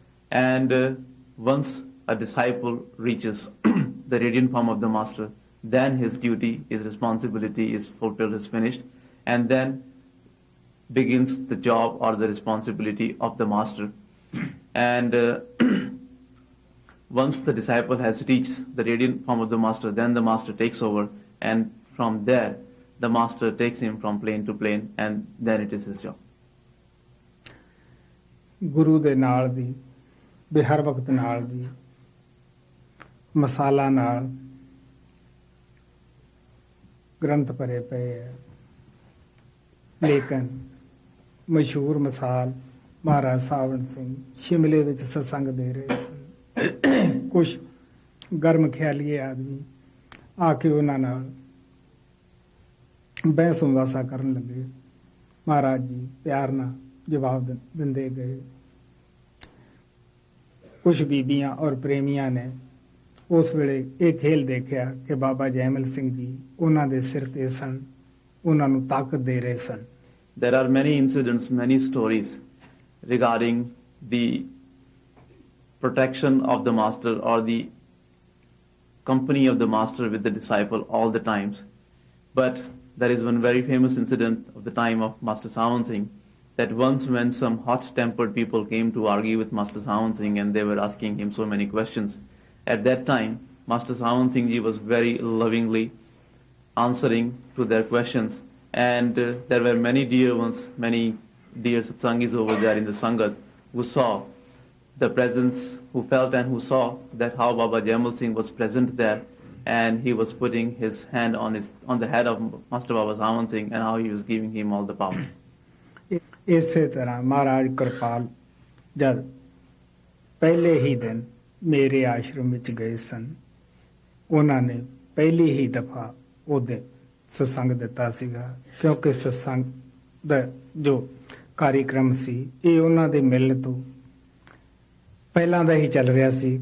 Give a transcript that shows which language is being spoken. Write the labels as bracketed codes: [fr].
[en] And once a disciple reaches the radiant form of the master, then his duty, his responsibility is fulfilled, is finished, and then begins the job or the responsibility of the master. And once the disciple has reached the radiant form of the master, then the master takes over, and from there the master takes him from plane to plane, and then it is his job. [pa] ਗੁਰੂ ਦੇ ਨਾਲ ਦੀ ਬਿਹਰ ਵਕਤ ਨਾਲ ਦੀ ਮਸਾਲਾ ਨਾਲ ਗ੍ਰੰਥ ਭਰੇ ਪਏ ਹੈ। ਲੇਕਿਨ ਮਸ਼ਹੂਰ ਮਿਸਾਲ ਮਹਾਰਾਜ ਸਾਵਣ ਸਿੰਘ ਸ਼ਿਮਲੇ ਵਿੱਚ ਸਤਸੰਗ ਦੇ ਰਹੇ ਸਨ। ਕੁਝ ਗਰਮ ਖਿਆਲੀਏ ਆਦਮੀ ਆ ਕੇ ਉਹਨਾਂ ਨਾਲ ਬਹਿਸ ਮੁਬਾਸਾ ਕਰਨ ਲੱਗੇ। ਮਹਾਰਾਜ ਜੀ ਪਿਆਰ ਨਾਲ ਜਵਾਬ ਦਿੰਦੇ ਗਏ। ਕੁਝ ਬੀਬੀਆਂ ਔਰ ਪ੍ਰੇਮੀਆਂ ਨੇ ਉਸ ਵੇਲੇ ਇਹ ਖੇਲ ਦੇਖਿਆ ਕਿ ਬਾਬਾ ਜੈਮਲ ਸਿੰਘ ਜੀ ਉਹਨਾਂ ਦੇ ਸਿਰ ਤੇ ਸਨ, ਉਹਨਾਂ ਨੂੰ ਤਾਕਤ ਦੇ ਰਹੇ ਸਨ। [en] There are many incidents, many stories regarding the protection of the master or the company of the master with the disciple all the times. But there is one very famous incident of the time of Master Sawan Singh, that once when some hot-tempered people came to argue with Master Sawan Singh and they were asking him so many questions, at that time Master Sawan Singh ji was very lovingly answering to their questions, and there were many dear ones, many dear satsangis over there in the Sangat who saw the presence, who felt and who saw that how Baba Jaimal Singh was present there, and he was putting his hand on the head of Master Baba Sawan Singh, and how he was giving him all the power. [pa] ਇਸੇ ਤਰ੍ਹਾਂ ਮਹਾਰਾਜ ਕਿਰਪਾਲ ਜਦ ਪਹਿਲੇ ਹੀ ਦਿਨ ਮੇਰੇ ਆਸ਼ਰਮ ਵਿੱਚ ਗਏ ਸਨ, ਉਹਨਾਂ ਨੇ ਪਹਿਲੀ ਹੀ ਦਫਾ ਉਹਦੇ ਸਤਸੰਗ ਦਿੱਤਾ ਸੀਗਾ। ਕਿਉਂਕਿ ਸਤਸੰਗ ਦਾ ਜੋ ਕਾਰਿਕ੍ਰਮ ਸੀ ਇਹ ਉਹਨਾਂ ਦੇ ਮਿਲਣ ਤੋਂ ਪਹਿਲਾਂ ਦਾ ਹੀ ਚੱਲ ਰਿਹਾ ਸੀ।